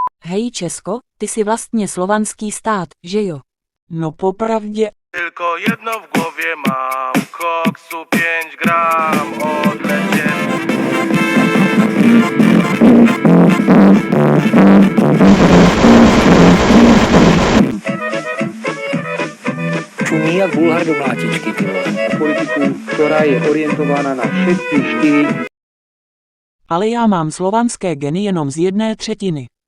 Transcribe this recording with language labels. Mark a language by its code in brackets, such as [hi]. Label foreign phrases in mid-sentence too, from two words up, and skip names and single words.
[cs] Hej Česko, ty jsi vlastně slovanský stát, že jo? No popravdě. [pl] Tylko jedno w głowie mam, koksu 5 gram, odlecieć. [cs] Čumí jak Bulhar do mlátičky, ty vole. Politiku, která je orientována na všetky 4. Ale já mám slovanské geny jenom z 1/3.